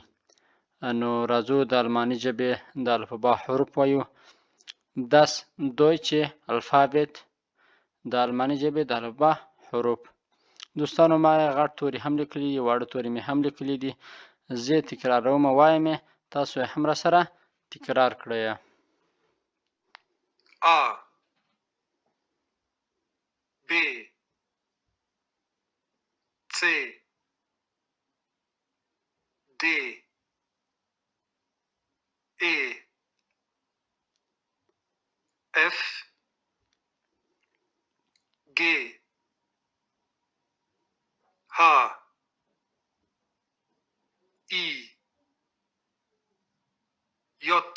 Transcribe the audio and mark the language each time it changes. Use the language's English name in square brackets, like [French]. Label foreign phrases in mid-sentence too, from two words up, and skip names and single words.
[Pashto] نو راځو د الماني ژبې د الفبا حروف وایو. [German] Das Deutsche Alphabet [Pashto] د الماني ژبې د الفبا حروف. دوستانو ما غټ توري هم لیکلي دي، واړه توري مې هم لیکلي دي. زه یې تکراروم وایم یې، تاسو یې هم راسره تکرار کړئ. [German] A B C D E F G H I J